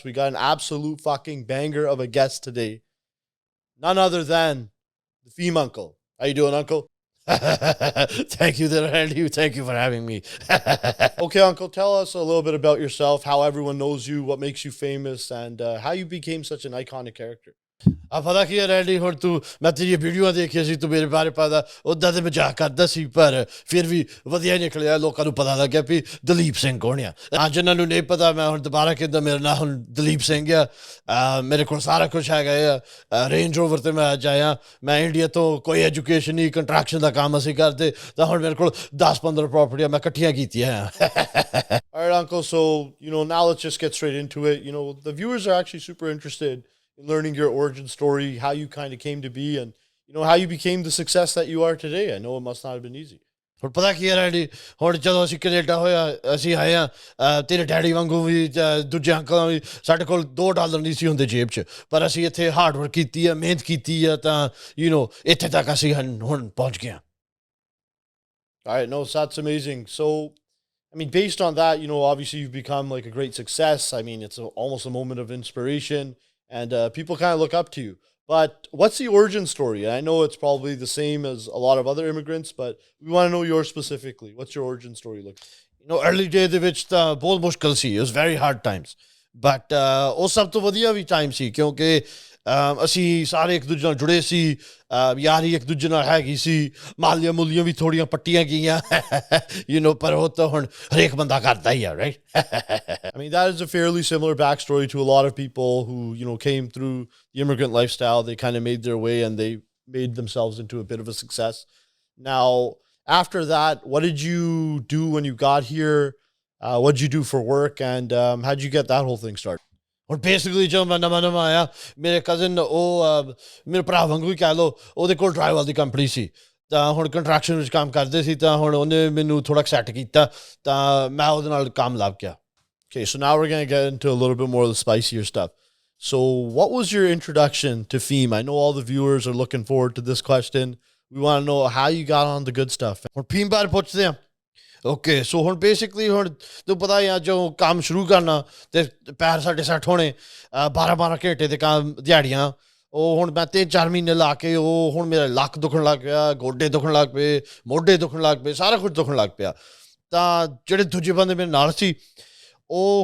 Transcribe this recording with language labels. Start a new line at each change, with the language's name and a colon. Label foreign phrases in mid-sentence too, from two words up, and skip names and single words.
English: We got an absolute fucking banger of a guest today. None other than the FEEM uncle. How you doing, uncle? Thank you, Randy. Thank you for having me. Okay, uncle, tell us a little bit about yourself, how everyone knows you, what makes you famous, and how you became such an iconic character.
Punjabi: ਆ ਪਤਾ ਕੀ ਹੈ ਰੈਡੀ ਹੁਣ ਤੂੰ ਮੈਂ ਤੇਰੀਆਂ ਵੀਡੀਓ ਦੇਖੀਆਂ ਸੀ ਤੂੰ ਮੇਰੇ ਬਾਰੇ ਪਤਾ ਉੱਦਾਂ ਤੇ ਮਜ਼ਾਕ ਕਰਦਾ ਸੀ ਪਰ ਫਿਰ ਵੀ ਵਧੀਆ ਨਿਕਲਿਆ ਲੋਕਾਂ ਨੂੰ ਪਤਾ ਲੱਗਿਆ ਵੀ ਦਲੀਪ ਸਿੰਘ ਕੌਣ ਆ ਅੱਜ ਇਹਨਾਂ ਨੂੰ ਨਹੀਂ ਪਤਾ ਮੈਂ ਹੁਣ ਦੁਬਾਰਾ ਕਿੱਦਾਂ ਮੇਰਾ ਨਾਂ ਹੁਣ ਦਲੀਪ ਸਿੰਘ ਆ ਮੇਰੇ ਕੋਲ ਸਾਰਾ ਕੁਛ ਹੈਗਾ ਆ ਰੇਂਜ ਰੋਵਰ ਤੇ ਮੈਂ ਅੱਜ ਆਇਆ ਮੈਂ ਇੰਡੀਆ ਤੋਂ ਕੋਈ ਐਜੂਕੇਸ਼ਨ ਨਹੀਂ ਕੰਟਰੈਕਸ਼ਨ ਦਾ ਕੰਮ ਅਸੀਂ ਕਰਦੇ ਤਾਂ ਹੁਣ ਮੇਰੇ ਕੋਲ 10-15 ਪ੍ਰਾਪਰਟੀਆਂ ਮੈਂ ਇਕੱਠੀਆਂ ਕੀਤੀਆਂ ਆ
English: All right, uncle, so now let's just get straight into it. The viewers are actually super interested in learning your origin story, how you kind of came to be, and how you became the success that you are today. I know it must not have been easy.
Punjabi: ਹੁਣ ਪਤਾ ਕੀ ਹੈ ਰੈਡੀ ਹੁਣ ਜਦੋਂ ਅਸੀਂ ਕੈਨੇਡਾ ਹੋਇਆ ਅਸੀਂ ਆਏ ਹਾਂ ਤੇਰੇ ਡੈਡੀ ਵਾਂਗੂ ਵੀ ਦੂਜੇ ਅੰਕਲਾਂ ਵੀ ਸਾਡੇ ਕੋਲ $2 ਨਹੀਂ ਸੀ ਹੁੰਦੇ ਜੇਬ 'ਚ ਪਰ ਅਸੀਂ ਇੱਥੇ
English: hard work
Punjabi: ਕੀਤੀ ਆ ਮਿਹਨਤ ਕੀਤੀ ਆ ਤਾਂ ਇੱਥੇ ਤੱਕ ਅਸੀਂ ਹੁਣ ਪਹੁੰਚ ਗਏ ਹਾਂ
English: All right, no, so that's amazing. So, I mean, based on that, obviously you've become like a great success. I mean, it's almost a moment of inspiration, and people kind of look up to you. But what's the origin story? I know it's probably the same as a lot of other immigrants, but we want to know yours specifically. What's your origin story look? Early day
Punjabi: ਦੇ ਵਿੱਚ ਤਾਂ ਬਹੁਤ ਮੁਸ਼ਕਿਲ ਸੀ
English: it was very hard times but
Punjabi: ਉਹ ਸਭ ਤੋਂ ਵਧੀਆ ਵੀ ਟਾਈਮ ਸੀ ਕਿਉਂਕਿ ਅਸੀਂ ਸਾਰੇ ਇੱਕ ਦੂਜੇ ਨਾਲ ਜੁੜੇ ਸੀ ਯਾਰੀ ਇੱਕ ਦੂਜੇ ਨਾਲ ਹੈਗੀ ਸੀ ਮਾਲੀਆਂ ਮੁਲੀਆਂ ਵੀ ਥੋੜ੍ਹੀਆਂ ਪੱਟੀਆਂ ਗਈਆਂ ਪਰ ਉਹ ਤਾਂ ਹੁਣ ਹਰੇਕ ਬੰਦਾ ਕਰਦਾ ਹੀ ਆ right
English: I mean, that is a fairly similar backstory to a lot of people who came through the immigrant lifestyle. They kind of made their way and they made themselves into a bit of a success. Now, after that, what did you do when you got here? What did you do for work? And how did you get that whole thing started?
Punjabi: ਹੁਣ ਬੇਸਿਕਲੀ ਜਦੋਂ ਮੈਂ ਨਵਾਂ ਆਇਆ ਮੇਰੇ ਕਜ਼ਨ ਉਹ ਮੇਰੇ ਭਰਾ ਵਾਂਗੂ ਹੀ ਕਹਿ ਲਓ ਉਹਦੇ ਕੋਲ ਡਰਾਈਵਰ ਦੀ ਕੰਪਨੀ ਸੀ ਤਾਂ ਹੁਣ ਕੰਟਰੈਕਸ਼ਨ ਵਿੱਚ ਕੰਮ ਕਰਦੇ ਸੀ ਤਾਂ ਹੁਣ ਉਹਨੇ ਮੈਨੂੰ ਥੋੜ੍ਹਾ ਸੈੱਟ ਕੀਤਾ ਤਾਂ ਮੈਂ ਉਹਦੇ ਨਾਲ ਕੰਮ ਲੱਗ ਗਿਆ
English: Okay, so now we're going to get into a little bit more of the spicier stuff. So what was your introduction to FEEM? I know all the viewers are looking forward to this question. We want to know how you got on the good stuff.
Punjabi: ਹੁਣ FEEM ਬਾਰੇ ਪੁੱਛਦੇ ਹਾਂ
English: okay so
Punjabi: ਹੁਣ ਬੇਸਿਕਲੀ ਹੁਣ ਤੂੰ ਪਤਾ ਹੀ ਆ ਜੋ ਕੰਮ ਸ਼ੁਰੂ ਕਰਨਾ ਅਤੇ ਪੈਰ ਸਾਡੇ ਸੈੱਟ ਹੋਣੇ 12 ਘੰਟੇ ਦੇ ਕੰਮ ਦਿਹਾੜੀਆਂ ਉਹ ਹੁਣ ਮੈਂ 3-4 ਮਹੀਨੇ ਲਾ ਕੇ ਉਹ ਹੁਣ ਮੇਰਾ ਲੱਕ ਦੁਖਣ ਲੱਗ ਪਿਆ ਗੋਡੇ ਦੁਖਣ ਲੱਗ ਪਏ ਮੋਢੇ ਦੁਖਣ ਲੱਗ ਪਏ ਸਾਰਾ ਕੁਝ ਦੁਖਣ ਲੱਗ ਪਿਆ ਤਾਂ ਜਿਹੜੇ ਦੂਜੇ ਬੰਦੇ ਮੇਰੇ ਨਾਲ ਸੀ ਉਹ